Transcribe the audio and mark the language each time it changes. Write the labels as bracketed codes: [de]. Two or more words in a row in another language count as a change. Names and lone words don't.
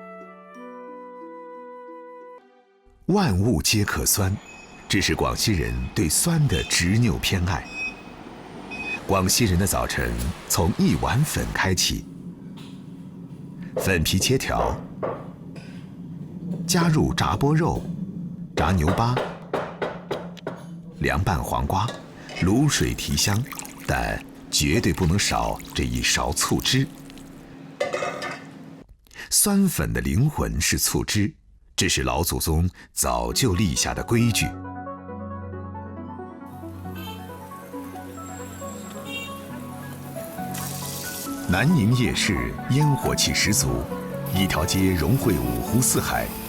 [zh] 萬物皆可酸，這是廣西人對酸的執拗偏愛。廣西人的早晨從一碗粉開啟。粉皮切條，加入炸菠肉、炸牛巴、凉拌黄瓜，卤水提香，但绝对不能少这一勺醋汁。酸粉的灵魂是醋汁，这是老祖宗早就立下的规矩。南宁夜市烟火气十足，一条街融汇五湖四海。